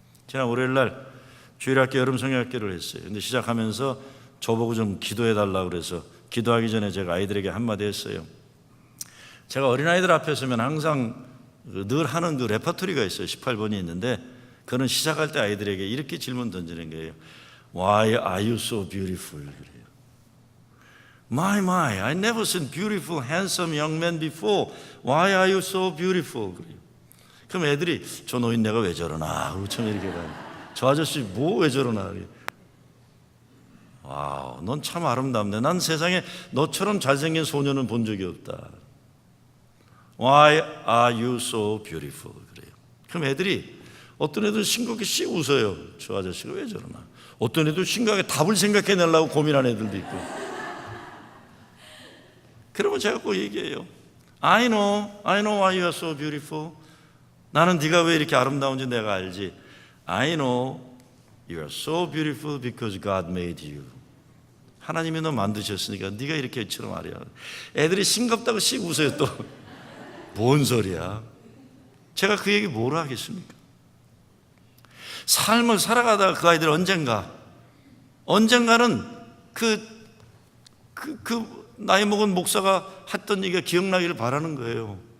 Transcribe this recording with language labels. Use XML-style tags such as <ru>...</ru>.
<ko>지난 월요일날 주일학교 여름 성경학교를 했어요. 근데 시작하면서 저보고 좀 기도해달라고 그래서 기도하기 전에 제가 아이들에게 한마디 했어요. 제가 어린아이들 앞에 서면 항상 늘 하는 그 레퍼토리가 있어요. 18번이 있는데 그는 시작할 때 아이들에게 이렇게 질문 던지는 거예요.</ko> <en>Why are you so beautiful?</en> <ko>그래요.</ko> <en>My, I never seen beautiful, handsome young man before. Why are you so beautiful?</en> <ko>그래요. 그럼 애들이 저 노인 내가 왜 저러나? 그러고 처음에 이렇게 봐요. 저 아저씨 뭐 왜 저러나? 그래요. 와우, 넌 참 아름답네. 난 세상에 너처럼 잘생긴 소년은 본 적이 없다.</ko> <en>Why are you so beautiful?</en> <ko>그래요. 그럼 애들이 어떤 애들은 싱겁게 씩 웃어요. 저 아저씨가 왜 저러나. 어떤 애들 심각하게 답을 생각해내려고 고민하는 애들도 있고. 그러면 제가 꼭 얘기해요.</ko> <en>I know why you are so beautiful.</en> <ko>나는 네가 왜 이렇게 아름다운지 내가 알지.</ko> <en>I know you are so beautiful because God made you.</en> <ko>하나님이 너 만드셨으니까 네가 이렇게 이처럼 말이야. 애들이 싱겁다고 씩 웃어요 또. 뭔 소리야. 제가 그 얘기 뭐라 하겠습니까? 삶을 살아가다가 그 아이들 언젠가는 그 나이 먹은 목사가 했던 얘기가 기억나기를 바라는 거예요.</ko>